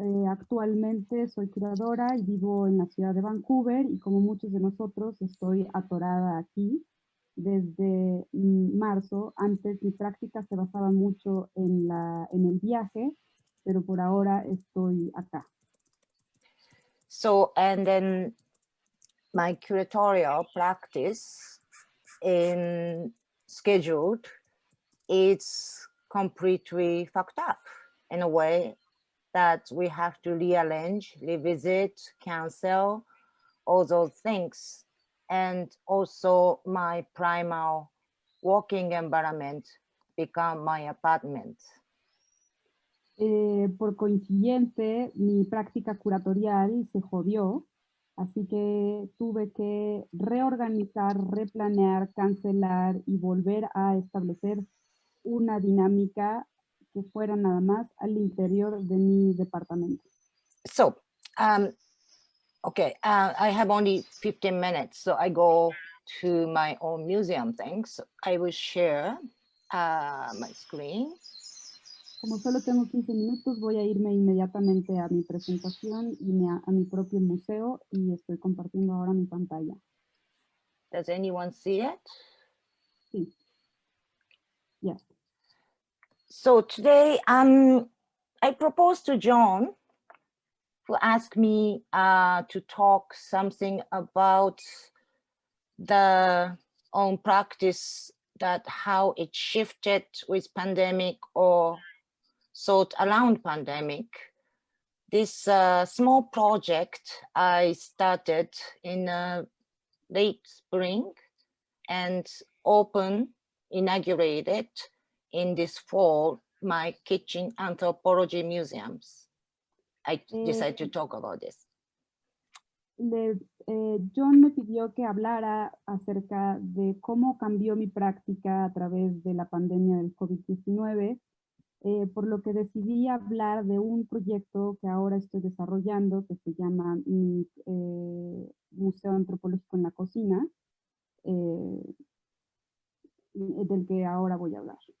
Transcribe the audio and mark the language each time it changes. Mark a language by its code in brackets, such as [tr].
[es] Actualmente soy curadora y vivo en la ciudad de Vancouver y como muchos de nosotros estoy atorada aquí desde marzo. Antes mi práctica se basaba mucho en el viaje, pero por ahora estoy acá. [en] So, and then my curatorial practice in scheduled, it's completely fucked up in a way that we have to rearrange, revisit, cancel, all those things. And also my primal working environment become my apartment. [es] Por consiguiente, mi práctica curatorial se jodió, así que tuve que reorganizar, replanear, cancelar y volver a establecer una dinámica que fuera nada más al interior de mi departamento. [en] So, okay, I have only 15 minutes, so I go to my own museum things. So I will share my screen. [es] Como solo tengo 15 minutos, voy a irme inmediatamente a mi presentación y a mi propio museo y estoy compartiendo ahora mi pantalla. [en] Does anyone see it? [es] Sí. [en] Yes. So today, I proposed to John to ask me to talk something about the own practice, that how it shifted with pandemic or thought around pandemic. This small project I started in late spring and inaugurated in this fall, my kitchen anthropology museums. I decided to talk about this. [es] John me pidió que hablara acerca de cómo cambió mi práctica a través de la pandemia del COVID-19, por lo que decidí hablar de un proyecto que ahora estoy desarrollando que se llama mi Museo Antropológico en la Cocina, del que ahora voy a hablar.